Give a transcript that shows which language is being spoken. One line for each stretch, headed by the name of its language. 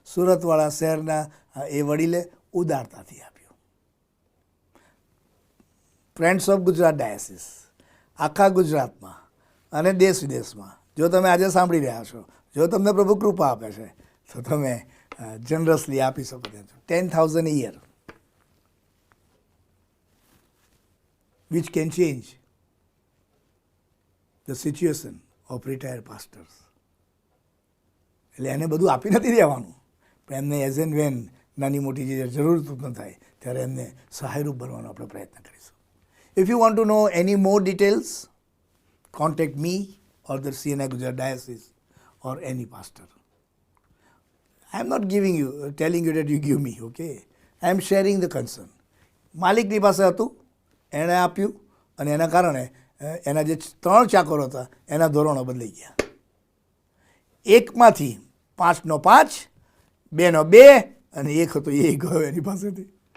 Gujarati: સુરતવાળા શહેરના એ વડીલે ઉદારતાથી આપ્યું. Friends of Gujarat ડાયસિસ આખા ગુજરાતમાં અને દેશ વિદેશમાં જો તમે આજે સાંભળી રહ્યા છો, જો તમને પ્રભુ કૃપા આપે છે, તો તમે જનરસલી આપી શકો છો.
English: 10,000 a year, which can change the situation of retired pastors.
Gujarati: એટલે એને બધું આપી નથી દેવાનું, પણ એમને
English: as and when
Gujarati: નાની મોટી જે જરૂર ઉત્પન્ન થાય ત્યારે એમને સહાયરૂપ બનવાનો આપણે પ્રયત્ન કરીશું.
English: If you want to know any more details, contact me or the CNI Gujarat Diocese or any pastor. I am not telling you that you give me, okay? I am sharing the concern.
Gujarati: માલિકની પાસે હતું, એણે આપ્યું, અને એના કારણે એના જે 3 ચાકરો હતા એના ધોરણો બદલાઈ ગયા. 1માંથી 5નો 5, 2નો 2 અને 1 હતો એ ગયો એની પાસેથી.